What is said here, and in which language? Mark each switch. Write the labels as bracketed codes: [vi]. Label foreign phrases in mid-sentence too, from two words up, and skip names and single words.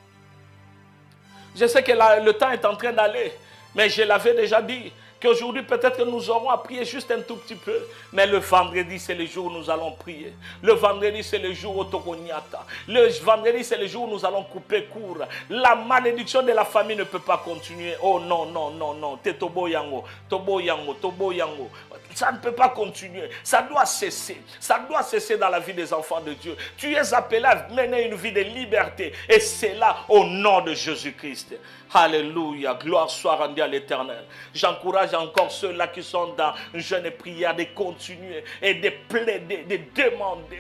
[fr] Je sais que le temps est en train d'aller, mais je l'avais déjà dit. Qu'aujourd'hui, peut-être que nous aurons à prier juste un tout petit peu. Mais le vendredi, c'est le jour où nous allons prier. Le vendredi, c'est le jour où Tokonyata. Le vendredi, c'est le jour où nous allons couper court. La malédiction de la famille ne peut pas continuer. Oh non, non, non, non. [ln] Tobo yango, tobo yango, tobo yango. [fr] Ça ne peut pas continuer. Ça doit cesser. Ça doit cesser dans la vie des enfants de Dieu. Tu es appelé à mener une vie de liberté. Et c'est là au nom de Jésus-Christ. Alléluia. Gloire soit rendue à l'Éternel. J'encourage encore ceux-là qui sont dans une jeûne et prière de continuer et de plaider, de demander.